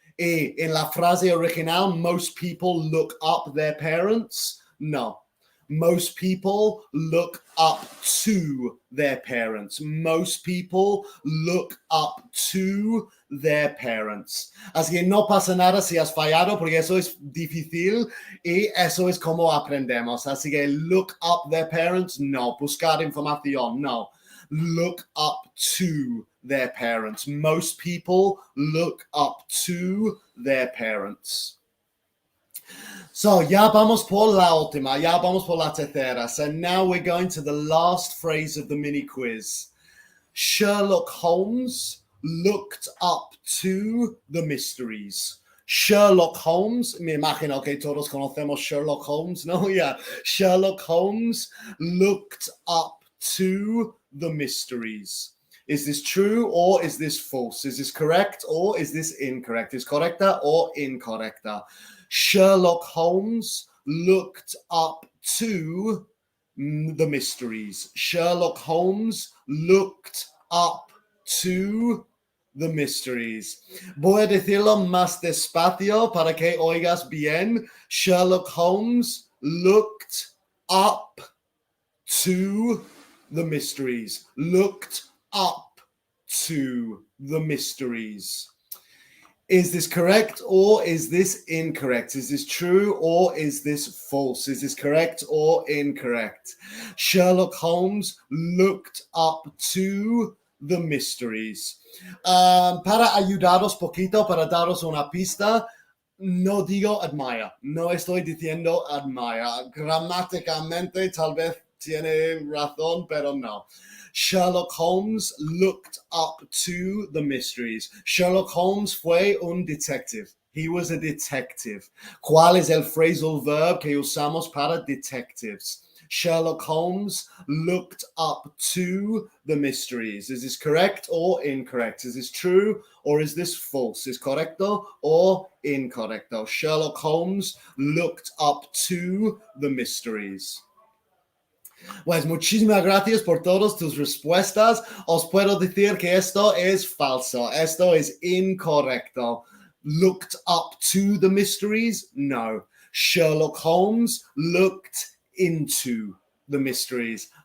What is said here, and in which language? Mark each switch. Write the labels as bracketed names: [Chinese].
[Spanish] Y en la frase original, [English] most people look up their parents. [Spanish] No. [English] Most people look up to their parents. Most people look up to their parents. [Spanish] Así que no pasa nada si has fallado, porque eso es difícil y eso es como aprendemos. Así que [English] look up their parents, [Spanish] no. Buscar información, no. [English] Look up to their parents. Most people look up to their parents. [Spanish] So, ya vamos por la última, ya vamos por la tercera. [English] So now we're going to the last phrase of the mini quiz. Sherlock Holmes looked up to the mysteries. [Spanish] Sherlock Holmes, me imagino que todos conocemos Sherlock Holmes, ¿no? Yeah. [English] Sherlock Holmes looked up to the mysteries. Is this true or is this false? Is this correct or is this incorrect? Is correcta or incorrecta? Sherlock Holmes looked up to the mysteries. Sherlock Holmes looked up to the mysteries. [Spanish] Voy a decirlo más despacio para que oigas bien. [English] Sherlock Holmes looked up to the mysteries. Looked up to the mysteries. Is this correct or is this incorrect? Is this true or is this false? Is this correct or incorrect? Sherlock Holmes looked up to the mysteries. [Spanish] Para ayudaros poquito, para daros una pista, no digo admire. No estoy diciendo admire. Gramáticamente tal vez tiene razón, pero no. [English] Sherlock Holmes looked up to the mysteries. [Spanish] Sherlock Holmes fue un detective. [English] He was a detective. [Spanish] ¿Cuál es el phrasal verb que usamos para detectives? [English] Sherlock Holmes looked up to the mysteries. Is this correct or incorrect? Is this true or is this false? Is correcto or incorrecto? Sherlock Holmes looked up to the mysteries. [Spanish] Pues muchísimas gracias por todas tus respuestas. Os puedo decir que esto es falso. Esto es incorrecto. [English] Looked up to the mysteries? No. Sherlock Holmes looked into the mysteries.